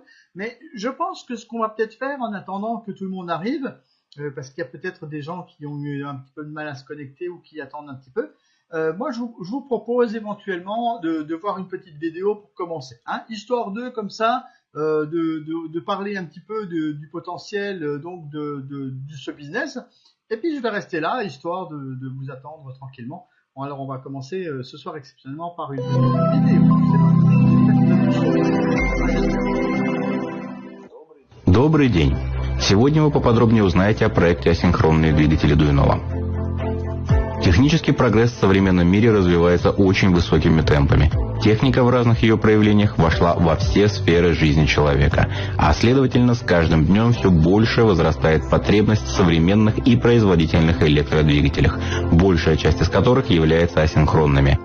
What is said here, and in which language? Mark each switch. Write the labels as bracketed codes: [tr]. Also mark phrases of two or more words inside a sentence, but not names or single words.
[fr] Mais je pense que ce qu'on va peut-être faire en attendant que tout le monde arrive, parce qu'il y a peut-être des gens qui ont eu un petit peu de mal à se connecter ou qui attendent un petit peu, moi je vous propose éventuellement de voir une petite vidéo pour commencer. Hein, histoire de, comme ça, de parler un petit peu du potentiel donc de ce business. Et puis je vais rester là, histoire de vous attendre tranquillement. Alors, on va commencer ce soir exceptionnellement par une vidéo. [ru] Добрый день! Сегодня вы поподробнее узнаете о проекте асинхронные двигатели Дуйнова. Технический прогресс в современном мире развивается очень высокими темпами. Техника в разных ее проявлениях вошла во все сферы жизни человека, а следовательно, с каждым днем все больше возрастает потребность в современных и производительных электродвигателях, большая часть из которых является асинхронными.